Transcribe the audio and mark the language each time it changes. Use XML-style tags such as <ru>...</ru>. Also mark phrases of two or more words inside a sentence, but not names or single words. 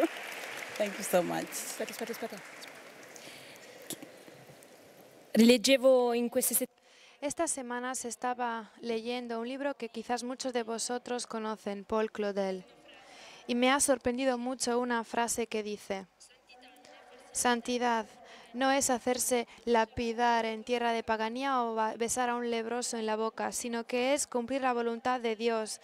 <en>Thank you so much.</en> <it>Aspetta. Leggevo in queste settimane</it> <es>Estas semanas estaba leyendo un libro que quizás muchos de vosotros conocen, Paul Claudel. Y me ha sorprendido mucho una frase que dice: santidad no es hacerse lapidar en tierra de paganía o besar a un leproso en la boca, sino que es cumplir la voluntad de Dios.</es>